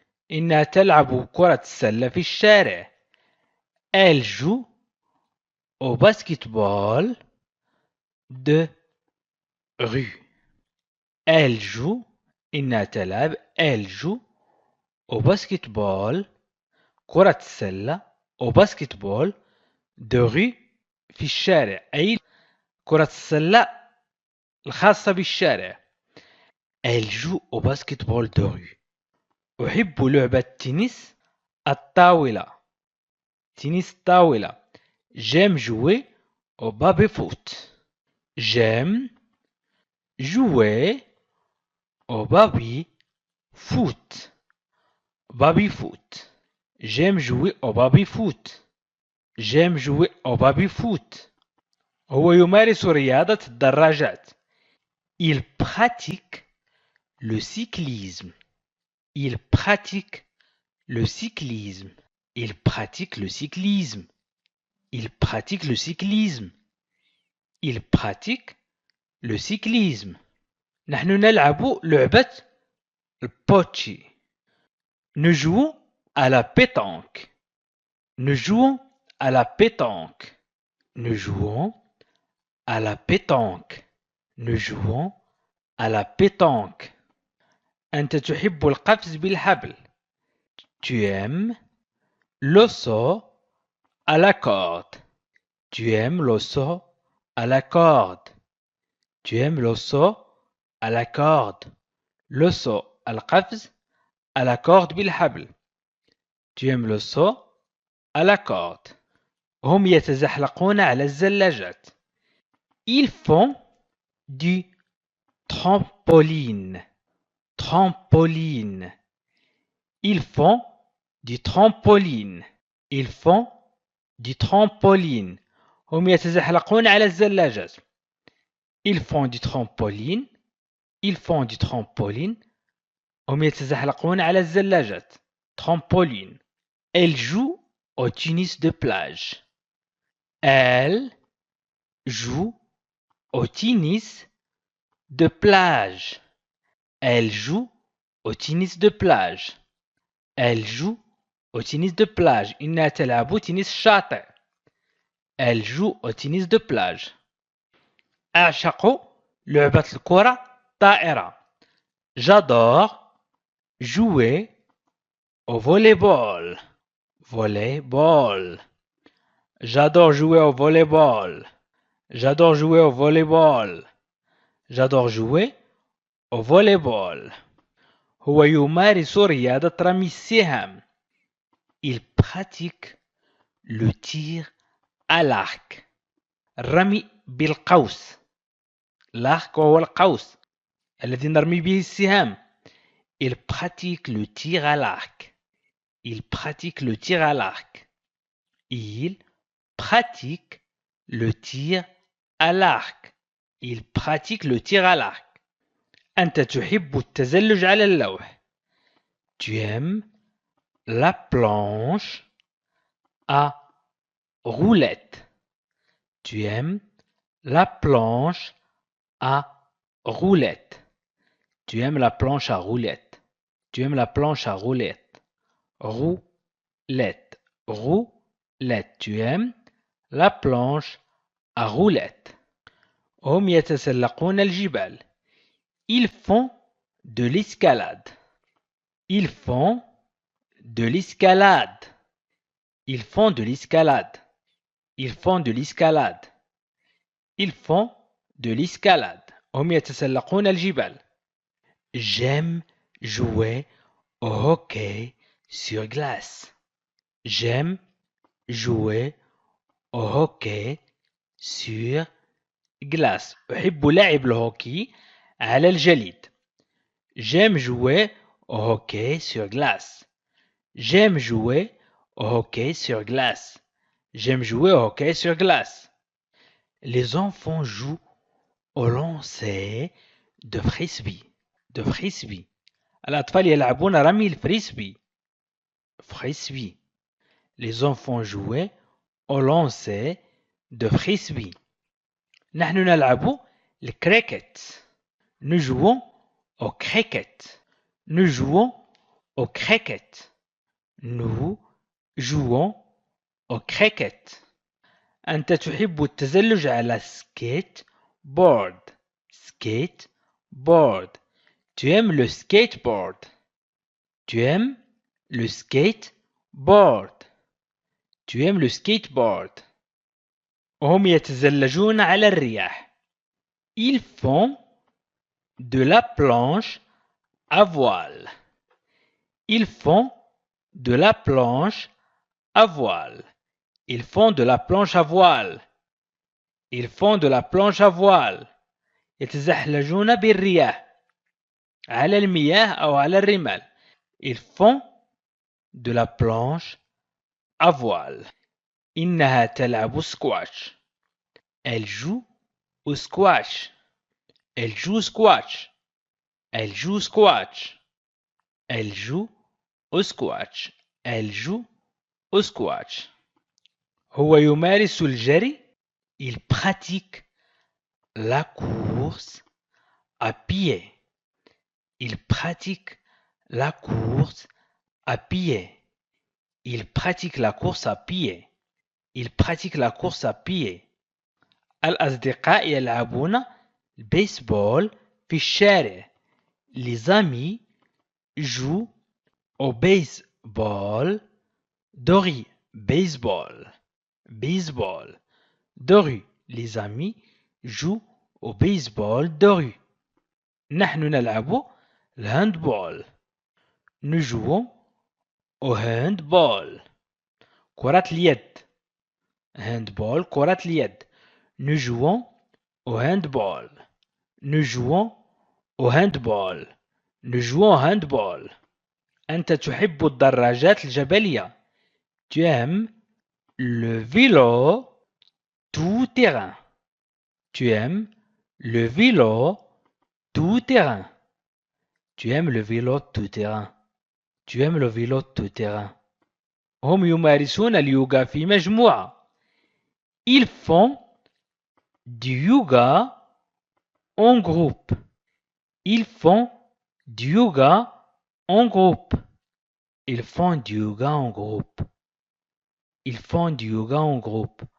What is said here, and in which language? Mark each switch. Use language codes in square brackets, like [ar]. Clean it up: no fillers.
[ar] إنها تلعب كرة السلة في الشارع. [fr] Elle joue au basketball de rue. Elle joue. [ar] إنها تلعب. [fr] Elle joue au basketball [ar] كرة السلة [fr] au basketball de rue [ar] في الشارع أي كرة السلة الخاصة بالشارع. [fr] Elle joue au basketball de rue. [ar] أحب لعبة تنس الطاولة. تنس الطاولة. [fr] J'aime jouer au baby-foot. J'aime jouer au baby-foot. Baby-foot. J'aime jouer au baby-foot. J'aime jouer au baby-foot. [ar] هو يمارس رياضة الدراجات. [fr] Il pratique le cyclisme. Il pratique le cyclisme. Il pratique le cyclisme. Il pratique le cyclisme. Il pratique le cyclisme. [ar] نحن نلعب لعبة البوتشي. [fr] Nous jouons à la pétanque. Nous jouons à la pétanque. Nous jouons à la pétanque. Nous jouons à la pétanque. [ar] أنت تحب القفز بالحبل. [fr] Tu aimes le saut à la corde. Tu aimes le saut à la corde. Tu aimes le saut à la corde. Le saut [ar] القفز [fr] à la corde [ar] بالحبل. [fr] Tu aimes le saut à la corde. [ar] هم يتزحلقون على الزلاجات. [fr] Ils font du trampoline. Trampoline. Ils font du trampoline. Ils font du trampoline. [ar] هم يتزحلقون على الزلاجات. [fr] Ils font du trampoline. Ils font du trampoline. [ar] هم يتزحلقون على الزلاجات. [fr] Trampoline. Elle joue au tennis de plage. Elle joue au tennis de plage. Elle joue au tennis de plage. Elle joue au tennis de plage. [ar] إنها تلعب تنس الشاطئ. [fr] Elle joue au tennis de plage. [ar] أعشق لعبة الكرة الطائرة. [fr] J'adore jouer au volleyball. Volleyball. J'adore jouer au volleyball. J'adore jouer au volleyball. J'adore jouer au volleyball. [ar] هو يمارس رياضة رمي السهام. [fr] Il pratique le tir à l'arc. [ar] الرمي بالقوس. l'arc هو القوس الذي نرمي به السهام. [fr] Il pratique le tir à l'arc. Il pratique le tir à l'arc. Il pratique le tir à l'arc. Il pratique le tir à l'arc. [ar] أنت تحب التزلج على اللوح. [fr] Tu aimes la planche à roulettes. Tu aimes la planche à roulettes. Tu aimes la planche à roulettes. Tu aimes la planche à roulettes. Roulette. Roulette. Tu aimes la planche à roulettes. [ar] هم يتسلقون الجبال. [fr] Ils font de l'escalade. Ils font de l'escalade. Ils font de l'escalade. Ils font de l'escalade. Ils font de l'escalade. [ar] هم يتسلقون الجبال. [fr] J'aime jouer au hockey sur glace. J'aime jouer au hockey sur glace. [ar] أحب لعب الهوكي على الجليد. [fr] J'aime jouer au hockey sur glace. J'aime jouer au hockey sur glace. J'aime jouer au hockey sur glace. Les enfants jouent au lancer de frisbee. De frisbee. [ar] الأطفال يلعبون رمي الفريسبي. [fr] Frisbee. Les enfants jouaient au lancer de frisbee. [ar] نحن نلعب الكريكت. [fr] Nous jouons au cricket. Nous jouons au cricket. Nous jouons au cricket. [ar] أنت تحب التزلج على skate board. [fr] Skate board. Tu aimes le skateboard. Tu aimes le skateboard. Tu aimes le skateboard. [ar] هم يتزلجون على الرياح. [fr] Ils font de la planche à voile. Ils font de la planche à voile. Ils font de la planche à voile. Ils font de la planche à voile. [ar] يتزحلجون بالرياح على المياه أو على الرمال. [fr] Ils font de la planche à voile. [ar] إنها تلعب سكواش. [fr] Elle joue au squash. Elle joue squash. Elle joue squash. Elle joue au squash. Elle joue au squash. [ar] هو يمارس الجري. [fr] Il pratique la course à pied. Il pratique la course à pied. Il pratique la course à pied. Il pratique la course à pied. [ar] الأصدقاء يلعبون البيسبول في الشارع. [fr] Les amis jouent au baseball de rue. Baseball. Baseball. De rue. Les amis jouent au baseball de rue. [ar] نحن نلعب الهاندبول. [fr] Nous jouons au handball. [ar] كرة اليد. Handball. كرة اليد. [fr] Nous jouons au handball. Nous jouons au handball. Nous jouons au handball. [ar] أنت تحب الدراجات الجبلية. [fr] Tu aimes le vélo tout terrain. Tu aimes le vélo tout terrain. Tu aimes le vélo tout terrain. Tu aimes le vélo tout terrain. [ar] هم يمارسون اليوغا في مجموعة. [fr] Ils font du yoga en groupe. Ils font du yoga en groupe. Ils font du yoga en groupe. Ils font du yoga en groupe.